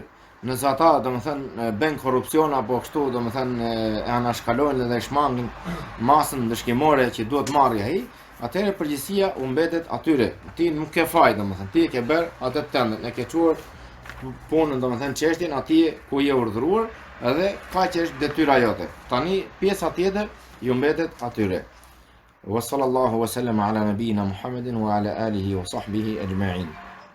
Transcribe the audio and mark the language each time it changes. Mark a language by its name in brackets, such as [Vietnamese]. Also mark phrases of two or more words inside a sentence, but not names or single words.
[Albanian] Nëse ata, domethënë, bën korrupsion apo kështu, domethënë, e anashkalojnë dhe shmangin masën ndëshkimore që duhet marrë ai, atëherë përgjegjësia u mbetet atyre. Ti nuk ke faj, domethënë, ti e ke bër atë tëndën, e ke çuar punën, domethënë çështjen atje ku je urdhëruar, edhe kaq është detyra jote. Tani pjesa tjetër ju mbetet atyre. [Arabic] وصلى الله وسلم على نبينا محمد وعلى آله وصحبه أجمعين.